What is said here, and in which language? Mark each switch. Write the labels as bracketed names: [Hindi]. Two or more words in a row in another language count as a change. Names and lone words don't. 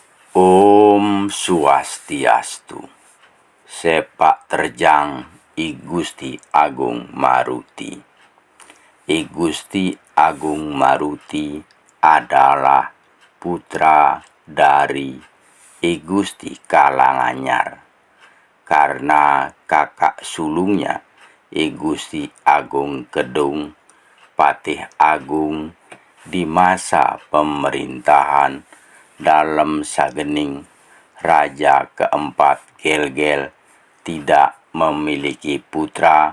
[Balinese] Om Swastiastu. [Indonesian] Sepak terjang I Gusti Agung Maruti. I Gusti Agung Maruti adalah putra dari I Gusti Kalanganyar. Karena kakak sulungnya I Gusti Agung Kedung, Patih Agung di masa pemerintahan dalam Sagening Raja keempat Gelgel tidak memiliki putra.